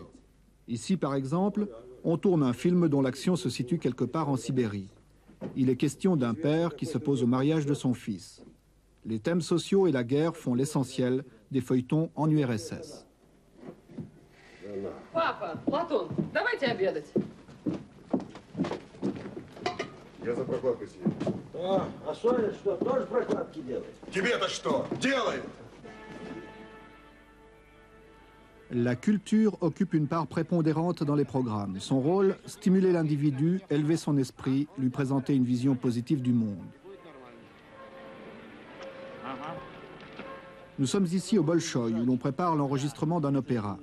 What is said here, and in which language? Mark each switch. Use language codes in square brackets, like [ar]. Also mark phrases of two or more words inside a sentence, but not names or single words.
[fr] Ici, par exemple, on tourne un film dont l'action se situe quelque part en Sibérie. Il est question d'un père qui s'oppose au mariage de son fils. Les thèmes sociaux et la guerre font l'essentiel des feuilletons en URSS. [ru] Papa, Platon, давайте обедать. Я за прокладкой съеду. А Соня что, тоже прокладки делает? Тебе-то что? Делай! [fr] La culture occupe une part prépondérante dans les programmes. Son rôle, stimuler l'individu, élever son esprit, lui présenter une vision positive du monde. Nous sommes ici au Bolchoï, où l'on prépare l'enregistrement d'un opéra.